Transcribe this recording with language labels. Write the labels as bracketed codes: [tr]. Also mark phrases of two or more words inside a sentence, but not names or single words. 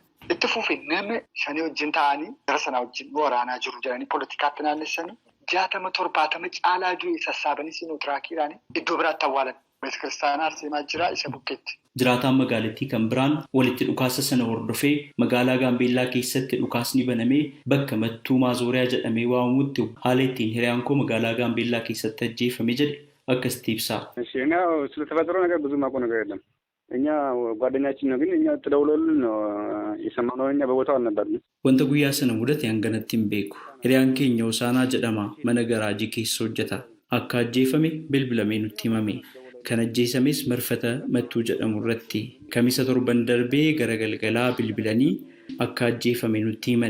[om] Itti fuufee nama 5 wajjin ta'anii gara sanaa wajjin waraanaa jiru jedhanii poolitikaatti naannessanii 60-70 caalaa du'e sassaabanii siinootiraakidhaan iddoo biraatti awwaalan. Beet kiristaanaa Arseemaa jira isa bukkeetti. Jiraataan magaalattii kan biraan walitti dhukaasa sana hordofee magaalaa Gaambeellaa keessatti dhukaasni banamee bakka mattuu maazooriyaa jedhamee waamamutti haala ittiin hiriyaan koo magaalaa Gaambeellaa keessatti ajjeefame jedhe akkasitti ibsa. [am] ስለተፈጠረው ነገር ብዙ ማውቀው ነገር የለም። እኛ ጓደኛችን ነው ግን እኛ ተደውሎልን የሰማነው እኛ በቦታው አልነበርንም። [om] Wanta guyyaa sana mudate hanganatti hin beeku. Hiriyaan keenya Hosaanaa jedhama mana garaajii keessa hojjeta. Akka ajjeefame bilbilamee nutti himame. Kan ajjeesames marfata mattuu jedhamu irratti kamisa torban darbee gara galgalaa bilbilanii akka ajjeefame nutti himan.